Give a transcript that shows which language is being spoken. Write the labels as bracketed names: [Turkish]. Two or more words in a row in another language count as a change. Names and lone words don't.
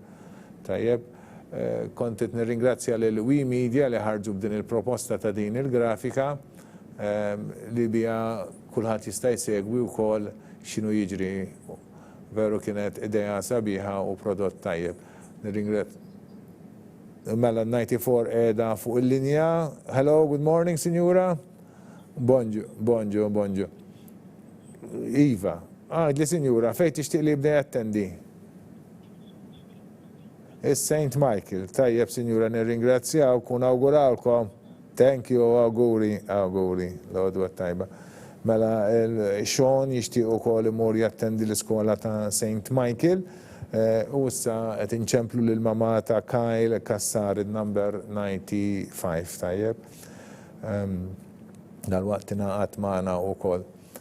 [Maltese] Tajjeb, kontet nirringrazzja lil We Media li ħarġu b'din il-proposta ta' din il-grafika li bija kulħadd jista' jsegwi wkoll x'inhu jiġri. Veru kienet idea sabiħa u prodott tajjeb. Mela 94 qiegħda fuq il-linja. [English] Hello, good morning, [Maltese] Sinjura. Bonġu. Iva, għadli Sinjura, fejn tixtieq li jibda jattendi? Is-St. Michael, tajjeb Sinjura, nirringrazzjaw kun awgurawlkom. [English] Thank you, [Maltese] awguri, l-għodwa tajba. Mela, Sean jixtieq ukoll imur jattendi l-iskola ta' St. Michael u issa qed inċemplu lill-mama ta' Kyle Kassar, number 95, tajjeb. Dal-waqt ingħaqad magħna wkoll.